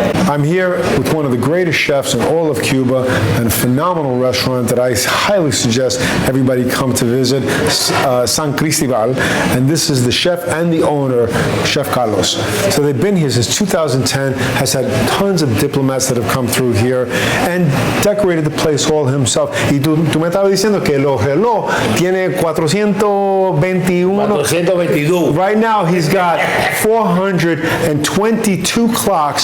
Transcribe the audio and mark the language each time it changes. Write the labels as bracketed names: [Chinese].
[English] I'm here with one of the greatest chefs in all of Cuba and a phenomenal restaurant that I highly suggest everybody come to visit, San Cristobal. And this is the chef and the owner, Chef Carlos. So they've been here since 2010, has had tons of diplomats that have come through here and decorated the place all himself. [Spanish] Y tú me estabas diciendo que el reloj tiene 421. 422. [English] Right now he's got 422 clocks.